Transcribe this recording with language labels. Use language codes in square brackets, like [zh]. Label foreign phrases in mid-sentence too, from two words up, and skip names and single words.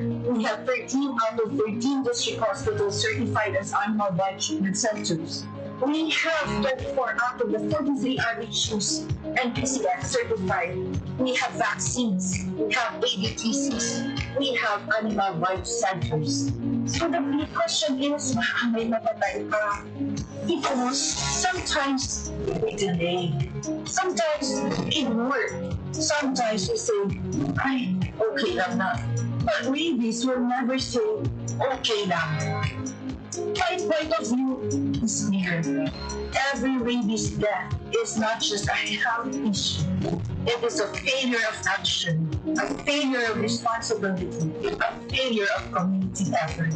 [en] We have 13 out of 13 district hospitals certified as animal-wide treatment centers. We have 24 out of the 43 RHUs and PCS certified. We have vaccines. We have ABTCs. We have animal-wide centers. So the big question is, [hil] may mapatay pa? [en] Because sometimes we delay. Sometimes it works. Sometimes we say, [hil] ay, okay lang na. [en] But rabies will never say, [hil] okay lang. [en] My point of view is clear. Every rabies death is not just a health issue. It is a failure of action, a failure of responsibility, a failure of community effort.